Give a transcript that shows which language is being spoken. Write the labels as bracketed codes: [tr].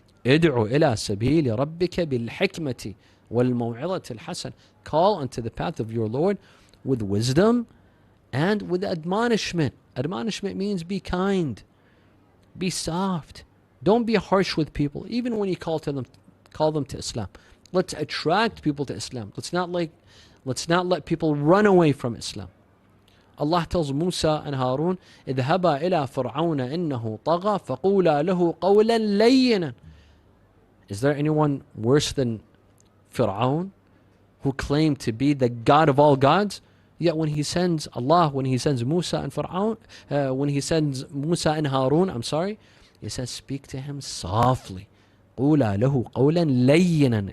[ar] ادعو إلى سبيل ربك بالحكمة والموعظة الحسنة. [en] Call unto the path of your Lord with wisdom and with admonishment. Admonishment means be kind, be soft. Don't be harsh with people, even when you call them to Islam. Let's attract people to Islam. Let's not let people run away from Islam. Allah tells Musa and Harun, [ar] اذهبا إلى فرعون إنه طغى فقولا له قولا لينا. [en] Is there anyone worse than Fir'aun, who claimed to be the God of all gods? Yet when he sends Musa and Fir'aun, when he sends Musa and Harun, he says, speak to him softly. [ar] قولا له قولا لينا.